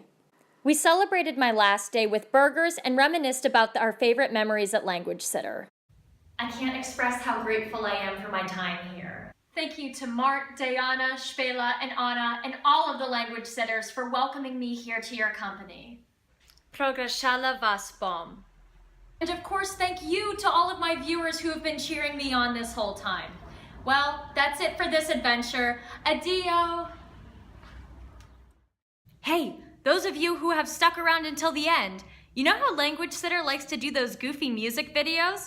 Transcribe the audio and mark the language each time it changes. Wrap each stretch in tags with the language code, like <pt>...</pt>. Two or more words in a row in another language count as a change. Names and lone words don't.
<en>We celebrated my last day with burgers and reminisced about our favorite memories at LanguageSitter. I can't express how grateful I am for my time here. Thank you to Mark, Diana, Shpela, and Anna, and all of the language sitters for welcoming me here to your company.</en> <sl>Proglashala vas bom.</sl> <en>And of course, thank you to all of my viewers who have been cheering me on this whole time. Well, that's it for this adventure. Adio! Hey, those of you who have stuck around until the end, you know how LanguageSitter likes to do those goofy music videos?</en>